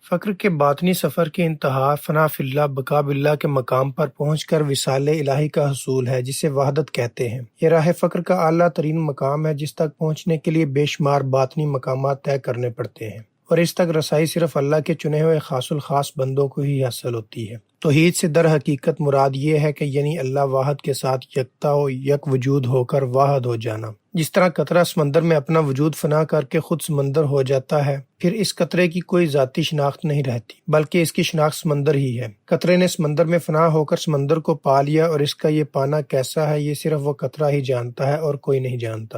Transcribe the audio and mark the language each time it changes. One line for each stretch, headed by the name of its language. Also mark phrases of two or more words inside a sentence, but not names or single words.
Urdu: فقر کے باطنی سفر کی انتہا
Arabic: فنا فی اللہ بقا باللہ
Urdu: کے مقام پر پہنچ کر وصال الہی کا حصول ہے، جسے وحدت کہتے ہیں۔ یہ راہ فقر کا اعلیٰ ترین مقام ہے، جس تک پہنچنے کے لیے بے شمار باطنی مقامات طے کرنے پڑتے ہیں، اور اس تک رسائی صرف اللہ کے چنے ہوئے خاص الخاص بندوں کو ہی حاصل ہوتی ہے۔ توحید سے در حقیقت مراد یہ ہے کہ یعنی اللہ واحد کے ساتھ یکتا و یک وجود ہو کر واحد ہو جانا۔ جس طرح قطرہ سمندر میں اپنا وجود فنا کر کے خود سمندر ہو جاتا ہے، پھر اس قطرے کی کوئی ذاتی شناخت نہیں رہتی، بلکہ اس کی شناخت سمندر ہی ہے۔ قطرے نے سمندر میں فنا ہو کر سمندر کو پا لیا، اور اس کا یہ پانا کیسا ہے یہ صرف وہ قطرہ ہی جانتا ہے اور کوئی نہیں جانتا۔